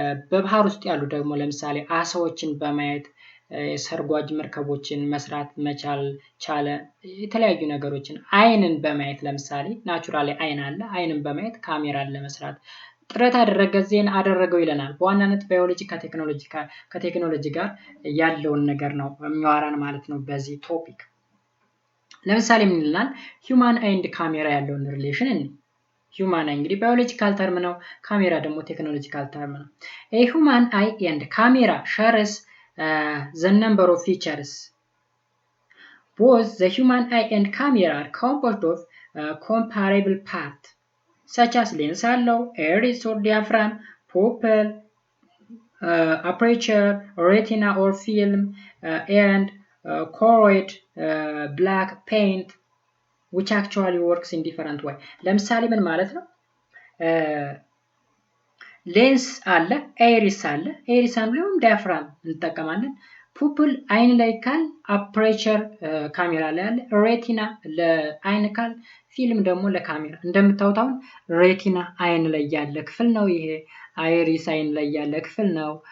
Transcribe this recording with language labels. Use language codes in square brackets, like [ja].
[am] በባህር ውስጥ ያሉ ደግሞ ለምሳሌ አሳዎችን በማየት ሰርጓጅ መርከቦችን መስራት መቻል ቻለ። የተለያዩ ነገሮችን አይንን በማየት ለምሳሌ ናቹራሊ አይን አለ። አይንን በማየት ካሜራን ለመስራት ጥረት አደረገ። ዜን አደረገው ይለናል። በዋናነት ባዮሎጂ ከቴክኖሎጂ ጋር ያለውን ነገር ነው የሚያወራን ማለት ነው በዚህ ቶፒክ። ለምሳሌ ምን ይላል? ሂውማን ኤንድ ካሜራ ያለውን ሪሌሽን እንዴ። ሂውማን አይ እንግዲህ ባዮሎጂካል ተርም ነው። ካሜራ ደግሞ ቴክኖሎጂካል ተርም ነው። ኤ ሂውማን አይ ኤንድ ካሜራ ሼርስ [en] the number of features. Both the human eye and camera are composed of comparable parts such as lens አለው, iris or diaphragm, pupil, aperture, retina or film, and choroid, black paint, which actually works in different way. [am] ለምሳሌ ምን ማለት ነው? ሌንስ አለ፣ አይሪስ አለ። አይሪስ አንብሎም ዲያፍራም እንጠቀማለን። ፑፕል አይን ላይ ካል አፐሬቸር ካሜራ ላይ አለ። ሬቲና ለአይን ካል ፊልም ደግሞ ለካሜራ። እንደምታዩት አሁን ሬቲና አይን ላይ ያለ ክፍል ነው። ይሄ አይሪስ አይን ላይ ያለ ክፍል ነው።